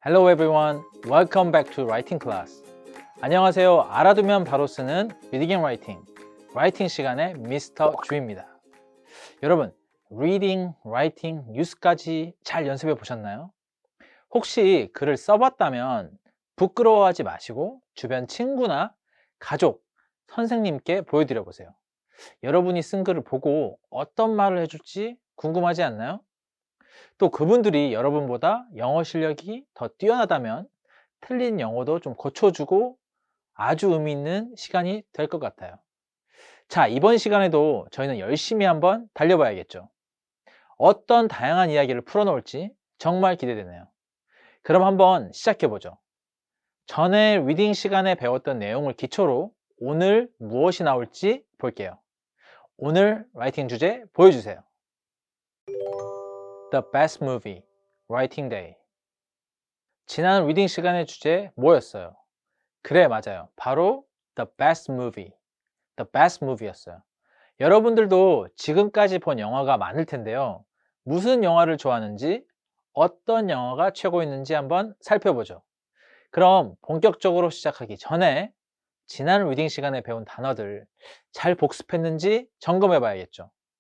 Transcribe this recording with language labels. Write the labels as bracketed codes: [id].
[en] Hello everyone, welcome back to Writing Class. [ko] 안녕하세요. 알아두면 바로 쓰는 [en] Reading and Writing, [ko] 라이팅 시간의 미스터 주입니다. 여러분, Reading, Writing, 뉴스까지 잘 연습해 보셨나요? 혹시 글을 써봤다면 부끄러워하지 마시고 주변 친구나 가족, 선생님께 보여드려 보세요. 여러분이 쓴 글을 보고 어떤 말을 해줄지 궁금하지 않나요? 또 그분들이 여러분보다 영어 실력이 더 뛰어나다면 틀린 영어도 좀 고쳐주고 아주 의미 있는 시간이 될 것 같아요. 자, 이번 시간에도 저희는 열심히 한번 달려봐야겠죠. 어떤 다양한 이야기를 풀어놓을지 정말 기대되네요. 그럼 한번 시작해보죠. 전에 리딩 시간에 배웠던 내용을 기초로 오늘 무엇이 나올지 볼게요. 오늘 라이팅 주제 보여주세요. [en] The best movie, writing day. [ko] 지난 리딩 시간의 주제 뭐였어요? 그래, 맞아요. 바로 The best movie, The best movie였어요. 여러분들도 지금까지 본 영화가 많을 텐데요. 무슨 영화를 좋아하는지, 어떤 영화가 최고였는지 한번 살펴보죠. 그럼 본격적으로 시작하기 전에 지난 리딩 시간에 배운 단어들 잘 복습했는지 점검해 봐야겠죠.